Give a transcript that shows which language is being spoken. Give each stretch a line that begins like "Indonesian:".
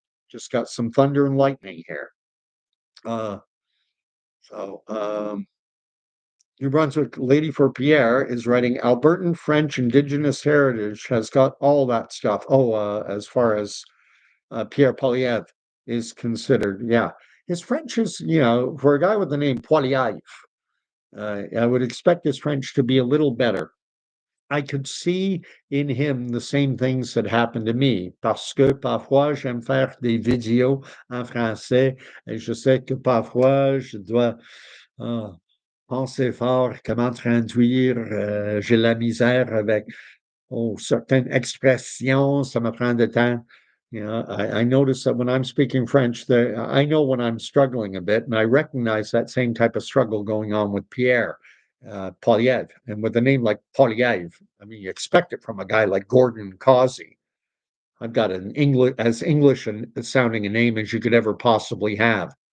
English: Just got some thunder and lightning here. Uh, so, New Brunswick Lady for Pierre is writing Albertan French Indigenous heritage has got all that stuff. Oh, as far as Pierre Poliev is considered, yeah. His French is, for a guy with the name Poiliev, I would expect his French to be a little better. I could see in him the same things that happened to me,
French: parce que parfois j'aime faire des vidéos en français et je sais que parfois je dois penser fort, comment traduire, j'ai la misère avec certaines expressions, ça me prend de temps.
English: I notice that when I'm speaking French, I know when I'm struggling a bit, and I recognize that same type of struggle going on with Pierre Poliev. And with a name like Poliev, I mean, you expect it from a guy like Gordon Causey. I've got as English and sounding a name as you could ever possibly have.